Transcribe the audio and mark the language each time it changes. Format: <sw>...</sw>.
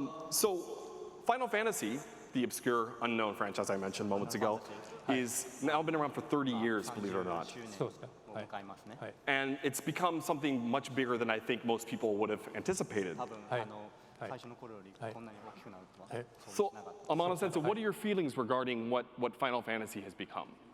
<en>So, Final Fantasy, the obscure, unknown franchise I mentioned moments ago, is now been around for 30 years, believe it or not.</en> <ja>そうですね。はい。はい。</ja> <en>And it's become something much bigger than I think most people would have anticipated.</en> <ja>多分はい最初の頃よりこんなに大きくなるとは</ja> <en>So, Amano Sensei, what are your feelings regarding what Final Fantasy has become?</en>